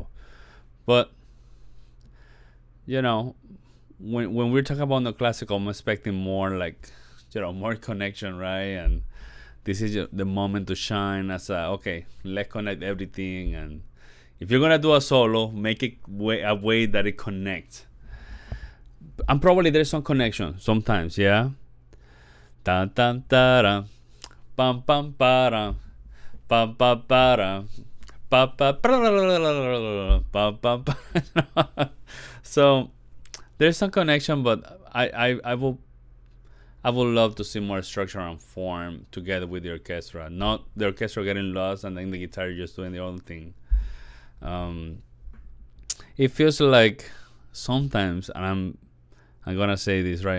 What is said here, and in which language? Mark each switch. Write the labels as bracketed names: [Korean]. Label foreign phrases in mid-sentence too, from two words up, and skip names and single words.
[English] But when we're talking about the classical, I'm expecting more like more connection, right? And this is the moment to shine. As okay, let's connect everything, and if you're gonna do a solo, make it a way that it connects. And probably there's some connection sometimes, yeah. Tan tan tara, pam pam para, pam pam para, pa pa pa pa. So there's some connection, but I would love to see more structure and form together with the orchestra. Not the orchestra getting lost and then the guitar just doing the own thing. It feels like sometimes, and I'm gonna say this right.